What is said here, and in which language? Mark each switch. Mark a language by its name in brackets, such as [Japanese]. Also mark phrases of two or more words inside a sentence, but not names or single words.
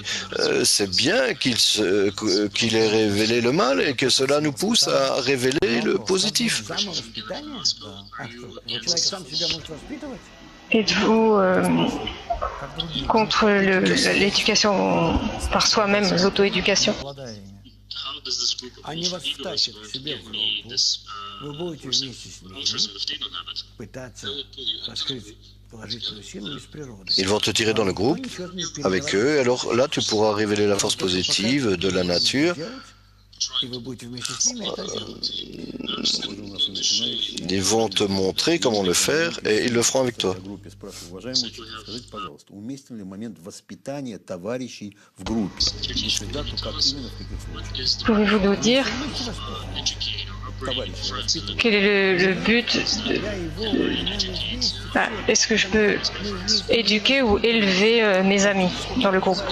[French] C'est bien qu'il ait révélé le mal et que cela nous pousse à révéler le positif. Êtes-vous contre l'éducation par soi-même, l'auto-éducation? [Russian] Они вас втащат к себе в группу, вы будете вместе с ними пытаться раскрыть [French] Ils vont te tirer dans le groupe avec eux, et alors là, tu pourras révéler la force positive de la nature. Ils vont te montrer comment le faire, et ils le feront avec toi. Pouvez-vous nous dire quel est le but est-ce que je peux éduquer ou élever mes amis dans le groupe?